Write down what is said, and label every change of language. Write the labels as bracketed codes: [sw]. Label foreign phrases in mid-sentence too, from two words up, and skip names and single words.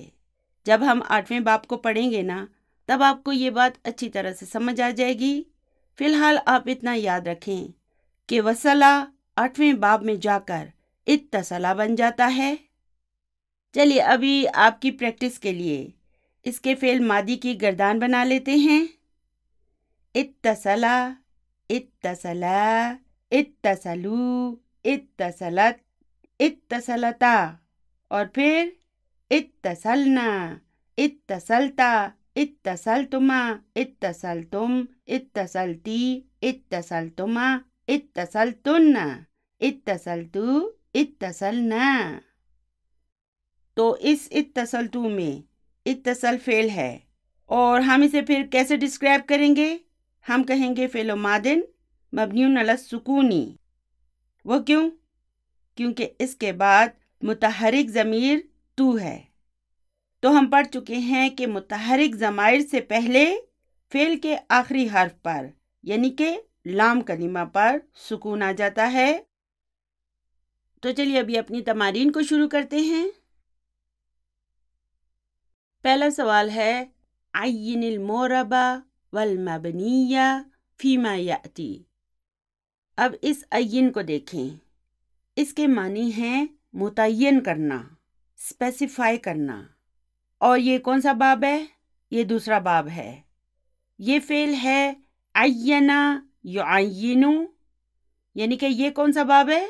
[hi] जब हम 8वें बाब को पढ़ेंगे ना, तब आपको ये बात अच्छी तरह से समझ आ जाएगी। फिलहाल आप इतना याद रखें कि वसला 8वें बाब में जाकर इत्तसला बन जाता है। चलिए अभी आपकी प्रैक्टिस के लिए इसके [ar] فعل ماضي [hi] की गर्दान बना लेते हैं। [ar] اتصلَ، اتصلا، اتصلوا، اتصلتْ، اتصلتا, [hi] और फिर [ar] اتصلنَ، اتصلتَ، اتصلتما، اتصلتم، اتصلتِ، اتصلتما، اتصلتنّ، اتصلتُ، اتصلنا. [hi] तो इस इत्तसलतु में इत्तसल फेल है, और हम इसे फिर कैसे डिस्क्राइब करेंगे? हम कहेंगे [ar] فعلٌ ماضٍ مبنيٌّ على السكون. [hi] वो क्यों? क्योंकि इसके बाद मुतहरिक ज़मीर तू है। तो हम पढ़ चुके हैं कि मुतहरिक ज़माइर से पहले फेल के आखिरी हर्फ पर यानी कि लाम कलिमा पर सुकून आ जाता है। तो चलिए अभी अपनी तमारीन को शुरू करते हैं। पहला सवाल है, [ar] عيّنِ المعربَ والمبنيَّ فيما يأتي. [hi] अब इस अय्यिन को देखें, इसके मानी हैं मुतय्यन करना, स्पेसिफाई करना। और ये कौन सा बाब है? ये दूसरा बाब है। ये फेल है [ar] عيّن يعيّن, [hi] यानी कि ये कौन सा बाब है?